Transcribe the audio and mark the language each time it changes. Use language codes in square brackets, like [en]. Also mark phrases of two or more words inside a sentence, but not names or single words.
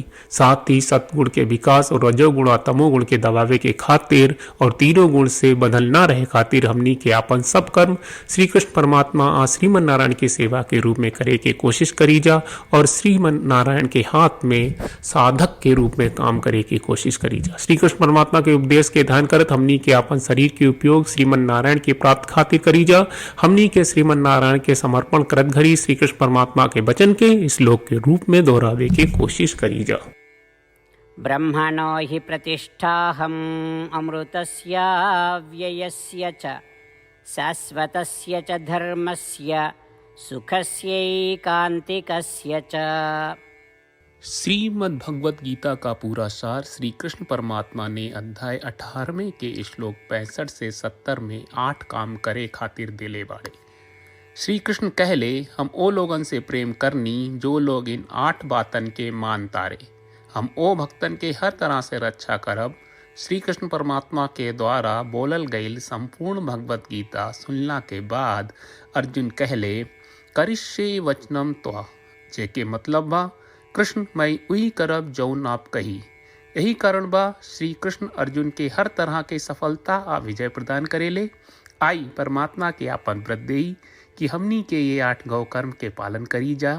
[bho] साथ ही सतगुण के विकास और रजोगुण और तमोगुण के दबावे के खातिर और तीनों गुण से बदल ना रहे खातिर हमनी के अपन सब कर्म श्री कृष्ण परमात्मा आ श्रीमन नारायण की सेवा के रूप में करे के कोशिश करी जा और श्रीमन नारायण के हाथ में साधक के रूप में काम करे की कोशिश करी जा। श्री कृष्ण परमात्मा के उपदेश के ध्यान करत हमनी के अपन शरीर के उपयोग श्रीमन नारायण के प्राप्त खातिर करी जा। हमनी के श्रीमन नारायण के समर्पण करत घड़ी श्री कृष्ण परमात्मा के वचन के श्लोक के रूप में दोहरावे की कोशिश करी जा। [sa] ब्रह्मणो हि प्रतिष्ठाहम् अमृतस्य व्ययस्य च शाश्वतस्य च धर्मस्य सुखस्यैकान्तिकस्य च। [bho] श्रीमद् भगवत गीता का पूरा सार श्री कृष्ण परमात्मा ने अध्याय 18वें के श्लोक 65 से 70 में 8 काम करे खातिर दिले बाड़े। श्री कृष्ण कहले, हम ओ लोगन से प्रेम करनी जो लोग इन 8 बातन के मान तारे। हम ओ भक्तन के हर तरह से रक्षा करब। श्री कृष्ण परमात्मा के द्वारा बोलल गईल संपूर्ण भगवत गीता सुनला के बाद अर्जुन कहले, [sa] करिष्ये वचनम त्वा, [bho] जेके मतलब बा कृष्ण मैं वही करब जौन आप कही। यही कारण बा श्री कृष्ण अर्जुन के हर तरह के सफलता आ विजय प्रदान करेले। आई परमात्मा के आपन व्रत देई कि हमनी के ये 8 गौ कर्म के पालन करी जा।